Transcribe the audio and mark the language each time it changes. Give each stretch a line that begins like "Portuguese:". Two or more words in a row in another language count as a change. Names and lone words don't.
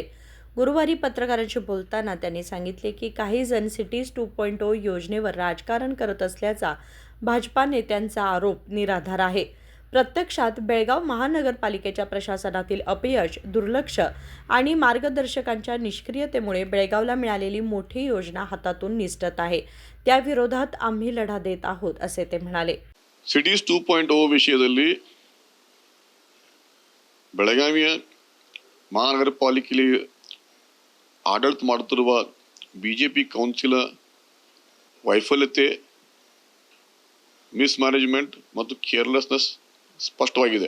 Marathi: गुरुवारी पत्रकारांशी बोलताना त्यांनी सांगितले की काही जण सिटीज 2.0 योजनेवर राजकारण करत असल्याचा भाजपा नेत्यांचा आरोप निराधार आहे. प्रत्यक्षात बेळगाव महानगरपालिकेच्या प्रशासनातील अपयश, दुर्लक्ष आणि मार्गदर्शकांच्या निष्क्रियतेमुळे बेळगावला मिळालेली मोठी योजना हातातून निसटत आहे. त्या विरोधात आम्ही लढा देत आहोत, असे ते म्हणाले.
Kannada: ಸಿಟೀಸ್ 2.0 ವಿಷಯದಲ್ಲಿ ಬೆಳಗಾವಿಯ ಮಹಾನಗರ ಪಾಲಿಕೆಯಲ್ಲಿ ಆಡಳಿತ ಮಾಡುತ್ತಿರುವ ಬಿಜೆಪಿ ಕೌನ್ಸಿಲ್ ವೈಫಲ್ಯತೆ, ಮಿಸ್ಮ್ಯಾನೇಜ್ಮೆಂಟ್ ಮತ್ತು ಕೇರ್ಲೆಸ್ನೆಸ್ ಸ್ಪಷ್ಟವಾಗಿದೆ.